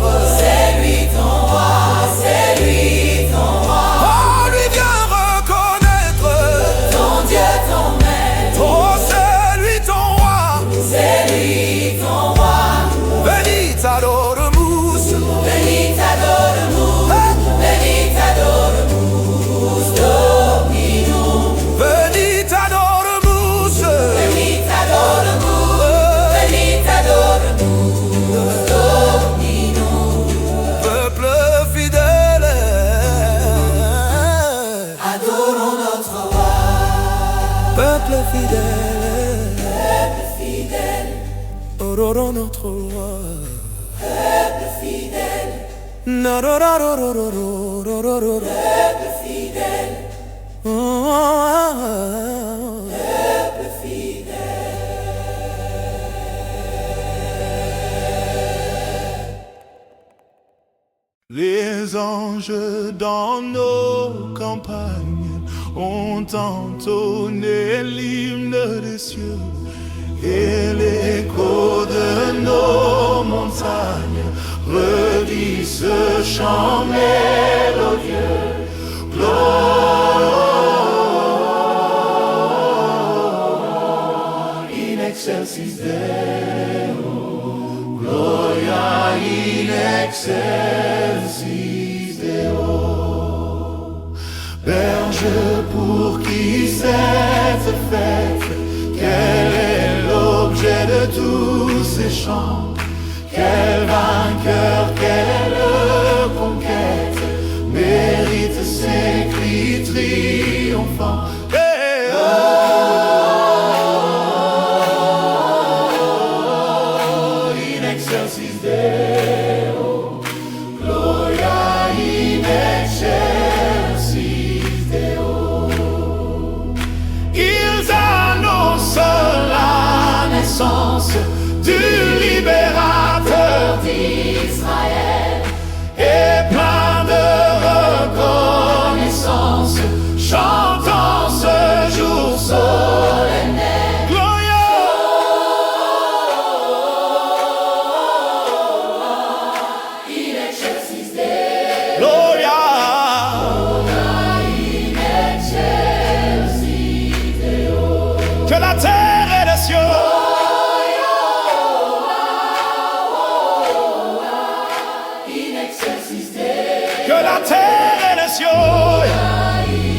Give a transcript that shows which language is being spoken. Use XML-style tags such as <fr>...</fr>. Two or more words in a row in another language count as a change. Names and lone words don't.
<fr>C'est lui ton roi, c'est lui ton roi. On lui vient reconnaître, Ton Dieu, ton maître, oh c'est lui ton roi. c'est lui ton roi.</fr> <la>Béni t'adoremus, Béni t'adoremus, béni t'adoremus, Dominum. béni t'adoremus, Béni t'adoremus, béni t'adoremus, Dominum.</la> <fr>peuple fidèle. Adorons notre roi, Peuple fidèle, peuple fidèle, adorons notre roi. peuple fidèle, Na-ra-ra-ra-ra-ra-ra-ra-ra-ra. peuple fidèle, Oh, peuple fidèle. les anges dans nos campagnes ont entonné l'hymne des cieux et l'écho de nos montagnes redit ce chant mélodieux.</fr> <la>Gloria in excelsis Deo, Gloria in excelsis Deo.</la> <fr>Berge pour qui cette fête, quel est l'objet de tous ces chants? Quel vainqueur, quelle conquête mérite ces cris triomphants?</fr> <la>Eh, oh, in excelsis Deo, Gloria in excelsis Deo.</la> <fr>Ils annoncent la naissance du libérateur Israël, et plein de reconnaissance, chantant ce jour solennel.</fr> <la>Gloria, in excelsis Deo, Gloria, in excelsis Deo.</la> <fr>que la terre et les cieux</fr> <la>In excelsis Deo,</la> <fr>que la terre et les cieux</fr>